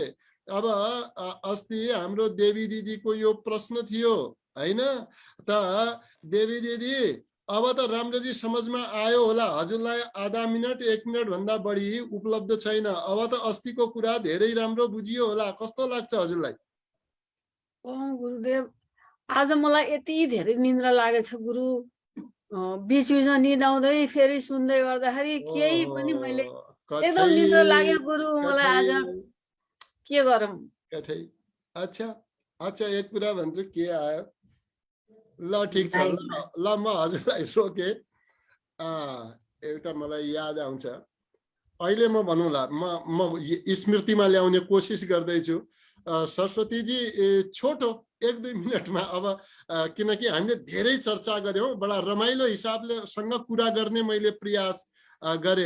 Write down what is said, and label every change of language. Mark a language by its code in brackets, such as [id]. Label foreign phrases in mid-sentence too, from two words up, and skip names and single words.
[ne] अब अस्ति हाम्रो देवी दिदीको यो प्रश्न थियो हैन, त देवी दिदी अब त राम्ररी समझमा आयो होला, हजुरलाई आधा मिनट 1 मिनट भन्दा बढी उपलब्ध छैन, अब त अस्तिको कुरा धेरै राम्रो बुझियो होला, कस्तो लाग्छ हजुरलाई? गुरुदेव, आज मलाई यति धेरै निन्द्रा लागेछ गुरु, बीच बीचमा निद आउँदै फेरि सुन्दै गर्दाखेरि केही पनि मैले एकदम निन्द्रा लाग्यो गुरु मलाई आज, के गरौँ? अच्छा अच्छा, एक कुरा भन्छु, के आयो ल ठीक छ, ल म हजुरलाई रोके। एउटा मलाई याद आउँछ, अहिले म भनौँला, म स्मृतिमा ल्याउने कोसिस गर्दैछु। सरस्वतीजी छोटो 1-2 मिनटमा, अब किनकि हामीले धेरै चर्चा गर्यौं, बडा रमाइलो हिसाबले सँग कुरा गर्ने मैले प्रयास गरे।